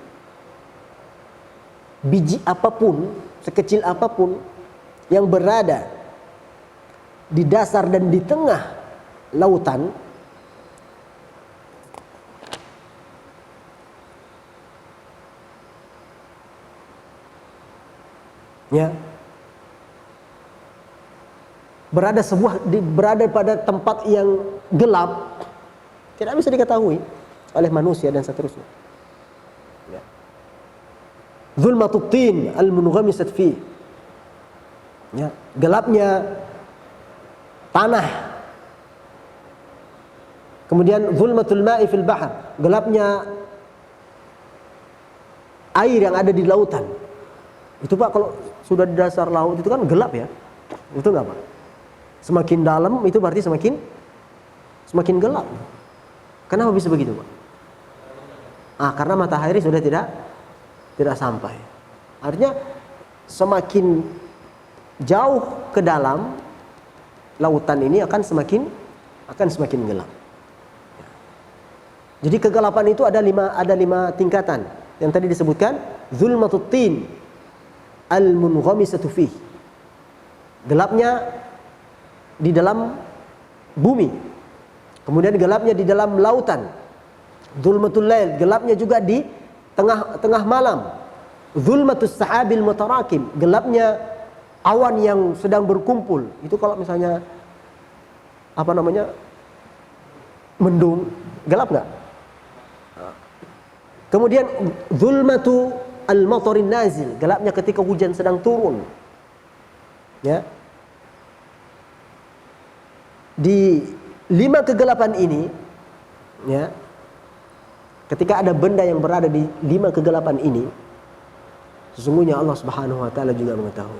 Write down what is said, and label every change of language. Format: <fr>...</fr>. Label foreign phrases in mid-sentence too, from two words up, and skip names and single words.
<id>Biji apapun, sekecil apapun yang berada di dasar dan di tengah lautan, ya, berada pada tempat yang gelap, tidak bisa diketahui oleh manusia dan seterusnya. Ya.</id> <ar>ظلمة الطين المنغمسة في.</ar> <id>Ya, gelapnya tanah.</id> <ar>Kemudian ظلمة الماء في البحر,</ar> <id>gelapnya air yang ada di lautan. Itu Pak, kalau sudah di dasar laut itu kan gelap ya. Itu enggak Pak? Semakin dalam itu berarti semakin gelap. Kenapa bisa begitu Pak? Karena matahari sudah tidak sampai. Artinya semakin jauh ke dalam lautan ini akan semakin gelap. Jadi kegelapan itu ada lima tingkatan. Yang tadi disebutkan</id> <ar>ظلمة الطين المنغمسة فيه.</ar> <id>Gelapnya di dalam bumi. Kemudian gelapnya di dalam lautan.</id> <ar>ظلمة الليل,</ar> <id>gelapnya juga di tengah malam.</id> <ar>ظلمة السحاب المتراكم,</ar> <id>gelapnya awan yang sedang berkumpul. Itu kalau misalnya mendung, gelap enggak?</id> <ar>Kemudian ظلمة المطر النازل,</ar> <id>gelapnya ketika hujan sedang turun. Ya. Di 5 kegelapan ini, ya, ketika ada benda yang berada di 5 kegelapan ini, sesungguhnya Allah</id> <ar>سبحانه وتعالى</ar> <id>juga mengetahui.</id>